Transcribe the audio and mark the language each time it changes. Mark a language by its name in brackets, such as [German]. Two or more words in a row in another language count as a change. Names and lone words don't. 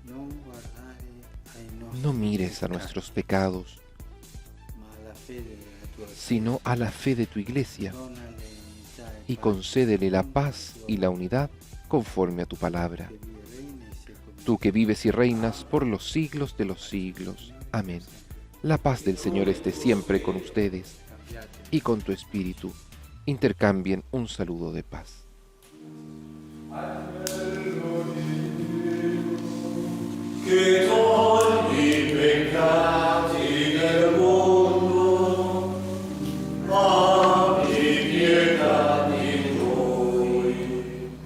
[Spanish] No mires a nuestros pecados, sino a la fe de tu Iglesia, y concédele la paz y la unidad conforme a tu palabra. Tú que vives y reinas por los siglos de los siglos. Amén. La paz del Señor esté siempre con ustedes y con tu espíritu. Intercambien un saludo de paz. [Italian] Che togli i peccati del mondo, abbi pietà di noi.